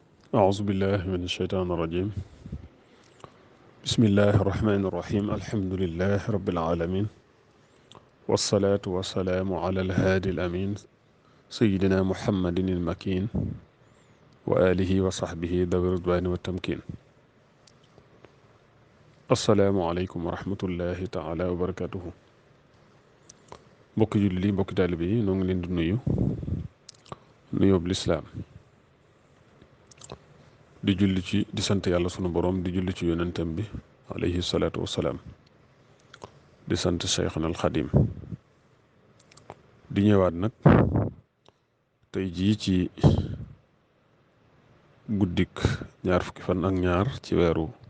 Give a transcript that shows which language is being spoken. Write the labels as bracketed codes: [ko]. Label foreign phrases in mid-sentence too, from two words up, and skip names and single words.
[ar] أعوذ بالله من الشيطان الرجيم بسم الله الرحمن الرحيم الحمد لله رب العالمين والصلاة والسلام على الهادي الأمين سيدنا محمد المكين وآله وصحبه ذوي الرضوان والتمكين السلام عليكم ورحمة الله تعالى وبركاته [wo] mbokki jullit yi mbokki taalibe yi noo ngi leen di nuyu nuyoob lislaam di julli ci di sant yàlla sunu boroom di julli ci yonentam bi [ar] عليه الصلاة والسلام [wo] di sant Cheikhna al Xadim di ñëwaat nag tey jii ci guddik ñaar fukki fan ak ñaar ci weeru